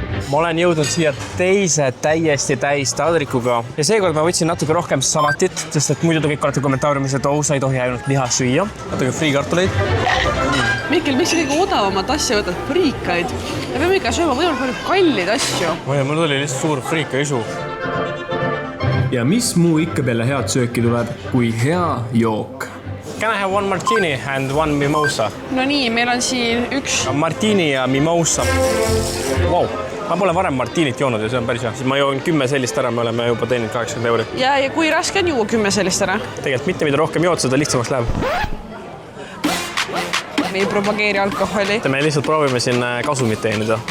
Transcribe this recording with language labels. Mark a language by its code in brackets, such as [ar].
[et] Ma olen jõudnud siia teise täiesti täis taldrikuga ja seekord ma võtsin natuke rohkem salatit, sest et muidu te kõik olete kommentaariumis, et sa ei tohi ainult liha süüa. Natuke friikartuleid. Mikkel, miks sa kõige odavamat asja võtad friikaid? Me peame ikka sööma võimalik palju kallid asju. Mul tuli lihtsalt suur friika isu. Ja mis muu ikka peale head sööki tuleb, kui hea jook? [en] Can I have one martini and one mimosa? [et] No nii, meil on siin üks. Martini ja mimosa. Wow. Ma pole varem martinit joonud ja see on päris hea. Siis ma joon 10 sellist ära, me oleme juba teeninud 80 €. Ja kui raske on juua 10 sellist ära? Tegelikult mitte, mida rohkem jood, seda lihtsamaks läheb. Me ei propageeri alkoholi. Me lihtsalt proovime siin kasumit teenida.